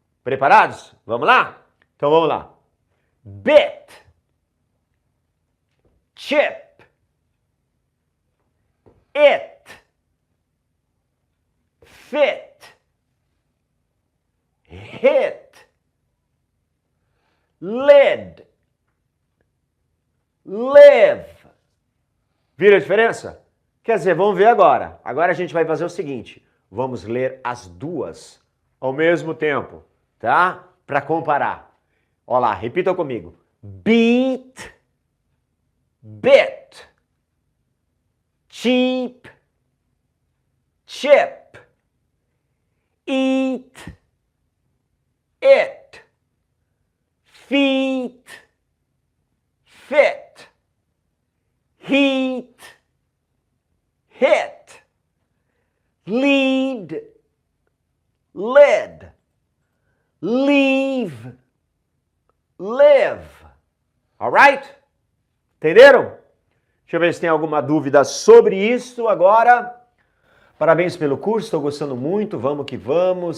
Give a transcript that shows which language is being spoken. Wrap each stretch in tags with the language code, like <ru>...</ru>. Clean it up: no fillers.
<pt>Preparados? Vamos lá? Então vamos lá.</pt> <en>Bit, chip, it, fit, hit, lid, live.</en> <pt>Viram a diferença? Quer dizer, vamos ver agora. Agora a gente vai fazer o seguinte. Vamos ler as duas ao mesmo tempo, tá? Para comparar. Olha lá, repitam comigo.</pt> <en>Beat, bit, cheap, chip, eat, it, feet, fit, heat, hit, lead, lid, leave, live. Alright?</en> <pt>Entenderam? Deixa eu ver se tem alguma dúvida sobre isso agora. Parabéns pelo curso, estou gostando muito, vamos que vamos.</pt>